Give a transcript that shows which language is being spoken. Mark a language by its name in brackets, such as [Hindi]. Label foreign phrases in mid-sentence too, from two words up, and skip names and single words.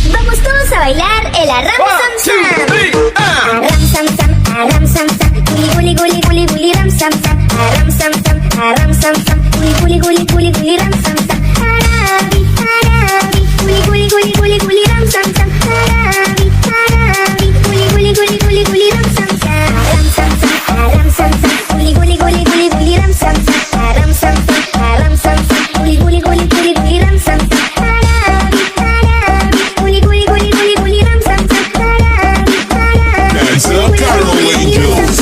[Spanish] Vamos todos a bailar el Aram Sam Sam. Aram Sam Sam, guli guli guli guli ram sam sam. Aram Sam Sam, Aram Sam Sam, guli guli guli guli ram sam sam. Arabi, Arabi, guli guli guli guli ram sam sam. Arabi, Arabi, guli guli guli guli ram sam sam. Aram Sam Sam, guli guli guli guli guli ram sam sam. Aram Sam Sam, Aram Sam Sam, guli guli guli guli guli ram sam sam. Arabi, Arabi, guli guli guli guli guli ram sam sam. Arabi, Arabi, [English] That's a Carol Angels.